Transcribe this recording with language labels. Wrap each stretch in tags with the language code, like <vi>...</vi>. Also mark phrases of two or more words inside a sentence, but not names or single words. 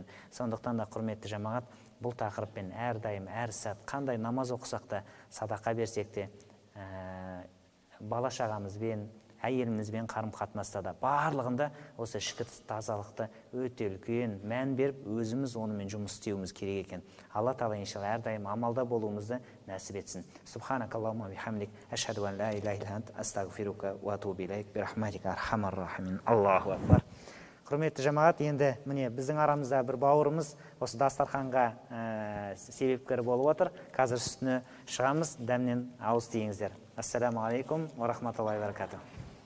<kk>Сондықтан да құрметті жамағат, бұл тақырыппен әрдайым, әр сәт, қандай намаз оқысақ та, садақа берсек те, бала шағамызбен, әйелімізбен қарым-қатынаста да барлығында осы ішкі тазалықты өте үлкен мән беріп, өзіміз онымен жұмыс істеуіміз керек екен. Алла Тағала иншалла әрдайым амалда болуымызды нәсіп етсін.</kk> <ar>سبحانك اللهم بحمدك، أشهد أن لا إله إلا أنت، أستغفرك وأتوب إليك، برحمتك أرحم الراحمين. الله أكبر.</ar> <kk>Құрметті жамағат, енді міне біздің арамызда бір бауырымыз осы дастарханға себепкер болып отыр. Қазір үстіне шығамыз, дәмнен ауыз тиіңіздер.</kk> <ar>السلام عليكم ورحمة الله وبركاته.</ar>